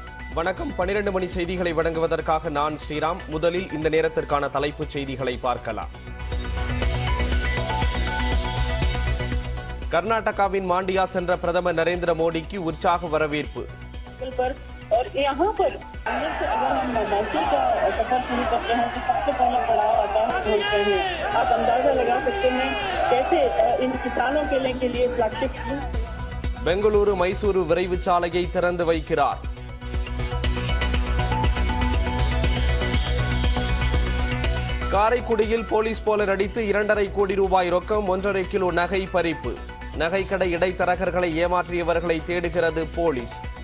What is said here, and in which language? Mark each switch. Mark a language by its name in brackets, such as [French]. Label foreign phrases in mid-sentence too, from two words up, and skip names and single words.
[Tamil] வணக்கம். 12 மணி செய்திகளை வழங்குவதற்காக நான் ஸ்ரீராம். முதலில் இந்த நேரத்திற்கான தலைப்புச் செய்திகளை பார்க்கலாம். கர்நாடகாவின் மாண்டியா சென்ற பிரதமர் நரேந்திர மோடிக்கு உற்சாக வரவேற்பு. [Hindi] और यहाँ पर अगर हम हिमाचल का सफर शुरू करते हैं तो सबसे पहला पड़ाव आता है बोलते हैं. आप अंदाजा लगा सकते हैं कैसे इन किसानों के लिए फ्लैगशिप [Tamil] பெங்களூரு மைசூரு விரைவு சாலையை திறந்து வைக்கிறார். காரைக்குடியில் போலீஸ் போல நடித்து 2.5 கோடி ரூபாய் ரொக்கம், 1.5 கிலோ நகை பறிப்பு. நகைக்கடை இடைத்தரகர்களை ஏமாற்றியவர்களை தேடுகிறது போலீஸ்.